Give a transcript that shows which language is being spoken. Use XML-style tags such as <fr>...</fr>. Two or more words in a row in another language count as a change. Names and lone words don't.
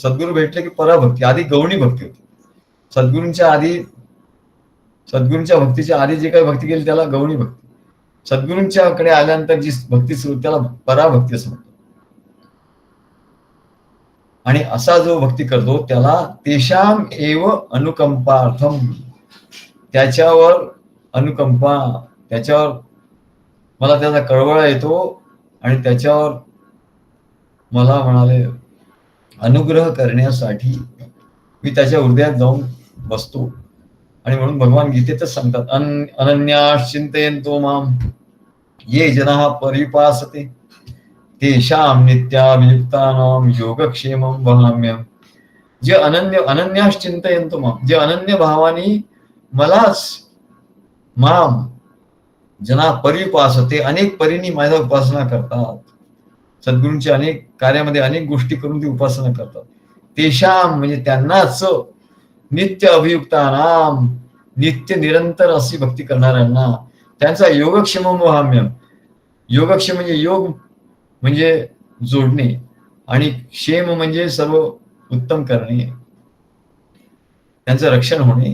<mr>सद्गुरू भेटले की पराभक्ती, आधी गौणी भक्ती होती. सद्गुरूंच्या भक्तीच्या आधी जे काही भक्ती केली त्याला गौणी भक्ती. सद्गुरूंच्याकडे आल्यानंतर जी भक्ती सुरू त्याला पराभक्ती असं म्हणतात. आणि असा जो भक्ती करतो त्याला</mr> <sa>तेषाम एव अनुकंपार्थम,</sa> <mr>त्याच्यावर अनुकंपा, त्याच्यावर मला त्याचा कळवळा येतो आणि त्याच्यावर मला म्हणाले अनुग्रह करण्यासाठी मी त्याच्या हृदयात जाऊन बसतो. आणि म्हणून भगवान गीतेतच सांगतात,</mr> <sa>अनन्यास चिंतयन्तो माम ये जनाः परिपासते तेषां नित्याभियुक्तानां योगक्षेमं वहाम्यहम्.</sa> <mr>जे</mr> <sa>अनन्यास चिंतयन्तो माम,</sa> <mr>जे अनन्य भावानी मलाच,</mr> <sa>माम जना परिपासते,</sa> <mr>अनेक परीनी माझा उपासना करतात. सद्गुरूंच्या अनेक कार्यामध्ये अनेक गोष्टी करून ती उपासना करतात. तेषाम म्हणजे त्यांनाच,</mr> <sa>नित्य अभियुक्तानाम</sa> <mr>नित्य निरंतर अशी भक्ती करणाऱ्यांना, त्यांचा</mr> <sa>योगक्षेमम वहाम्यम.</sa> <mr>योगक्षेम म्हणजे योग म्हणजे जोडणे, आणि क्षेम म्हणजे सर्व उत्तम करणे, त्यांचं रक्षण होणे.</mr>